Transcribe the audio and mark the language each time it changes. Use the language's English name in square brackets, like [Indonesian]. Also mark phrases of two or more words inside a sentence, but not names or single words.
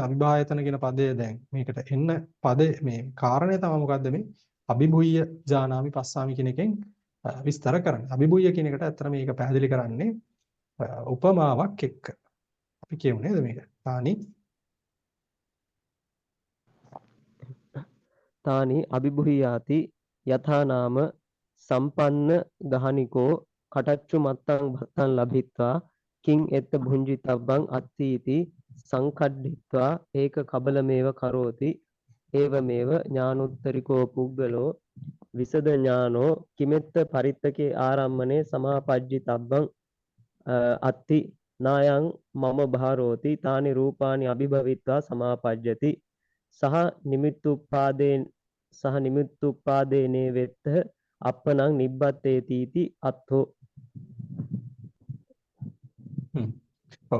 [Sinhala] අභිභායතන කියන පදය දැන් මේකට එන්න පදේ මේ කාරණය තමයි මොකද්ද මේ [Pali] අභිභුය්‍ය ජානාමි පස්සාමි [Sinhala] කියන එකෙන් විස්තර කරන්නේ. අභිභුය්‍ය කියන එකට ඇත්තට මේක පැහැදිලි කරන්නේ උපමාවක් එක්ක. අපි කියමු නේද මේක? [Pali] තානි අභිභුයාති යථා නාම සම්පන්න ගහනිකෝ කටච්චු මත්තං භත්තං ලබිත්වා කිං එත්ත භුංජිතබ්බං අත්ථීති සංකඩ්ඩිත්වා ඒක කබලමේව කරෝති ඒවමේව ඥානුත්තරිකෝ පුග්ගලෝ විසද ඥානෝ කිමෙත්ත පරිත්තකේ ආරම්මනේ සමාපජ්ජිතබ්බං අත්ති නායං මම භාරෝති තානි රූපානි අභිභවිත්වා සමාපජ්ජති සහ නිමිත්තුප්පාදේනේ වෙත්ත අප්පනං නිබ්බත්තේතිති අත්ථෝ. [Sinhala] ඔව්.